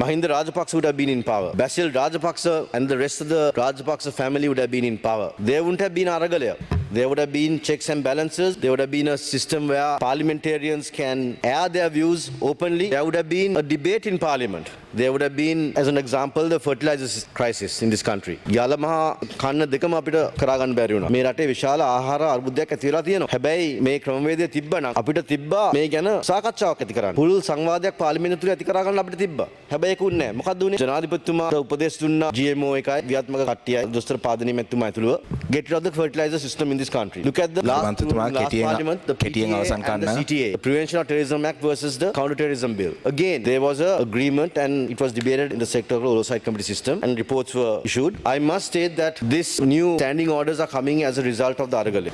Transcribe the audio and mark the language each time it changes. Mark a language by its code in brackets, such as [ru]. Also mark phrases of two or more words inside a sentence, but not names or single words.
[en] Mahinda Rajapaksa would have been in power. Basil Rajapaksa and the rest of the Rajapaksa family would have been in power. There wouldn't have been Aragalaya. There would have been checks and balances. There would have been a system where parliamentarians can air their views openly. There would have been a debate in parliament. There would have been, as an example, the fertilizer crisis in this country. [si] යලමහ කන්න දෙකම අපිට කරගන්න බැරි වුණා. මේ රටේ විශාල ආහාර අර්බුදයක් ඇති වෙලා තියෙනවා. හැබැයි මේ ක්‍රමවේදය තිබ්බනම් අපිට තිබ්බා මේ ගැන සාකච්ඡාවක් ඇති කරන්න. පුළුල් සංවාදයක් පාර්ලිමේන්තුව තුළ ඇති කරගන්න අපිට තිබ්බා. හැබැයි ඒක උන්නේ නැහැ. මොකක්ද උනේ? ජනාධිපතිතුමා උපදෙස් දුන්නා GMO එකයි ව්‍යාත්මක කට්ටියයි දොස්තර පාදනීය මැතිතුමා ඇතුළුව [en] get rid of the fertilizer system in this country. Look at the last parliament, the PTA and the CTA, the Prevention of Terrorism Act versus the Counter-Terrorism Bill. Again, there was an agreement and it was debated in the sectoral oversight committee system and reports were issued. I must state that this new standing orders are coming as a result of the Aragalaya.